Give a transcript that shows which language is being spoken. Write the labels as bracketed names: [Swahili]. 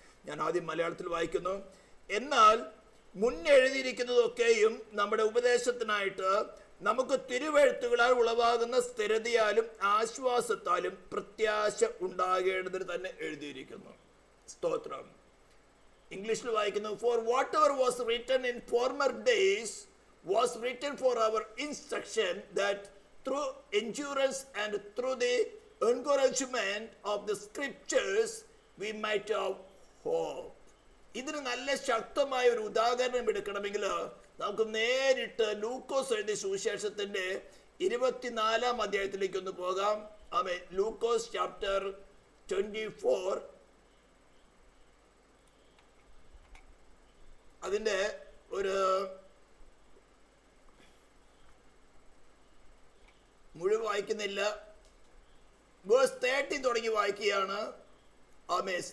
[Malayalam] ഞാൻ ആദ്യം മലയാളത്തിൽ വായിക്കുന്നു. എന്നാൽ മുന്നെഴുതിയിരിക്കുന്നതൊക്കെയും നമ്മുടെ ഉപദേശത്തിനായിട്ട് നമുക്ക് തിരുവെഴുത്തുകളാൽ ഉളവാകുന്ന സ്ഥിരതയാലും ആശ്വാസത്താലും പ്രത്യാശ ഉണ്ടാകേണ്ടതിന് തന്നെ എഴുതിയിരിക്കുന്നു. സ്തോത്രം. ഇംഗ്ലീഷിൽ വായിക്കുന്നു. [English] For whatever was written in former days was written for our instruction, that through endurance and through the encouragement of the scriptures we might have hope. [Malayalam] ഇതിന് നല്ല ശക്തമായ ഒരു ഉദാഹരണം എടുക്കണമെങ്കിൽ നമുക്ക് നേരിട്ട് ലൂക്കോസ് എഴുതിയ സുവിശേഷത്തിന്റെ 24-ാം അധ്യായത്തിലേക്ക് ഒന്ന് പോകാം. ആമേൻ. ലൂക്കോസ് ചാപ്റ്റർ 24, അതിന്റെ ഒരു മുഴുവൻ വായിക്കുന്നില്ല, വേഴ്സ് 13 തുടങ്ങി വായിക്കുകയാണ്. ആമേൻ.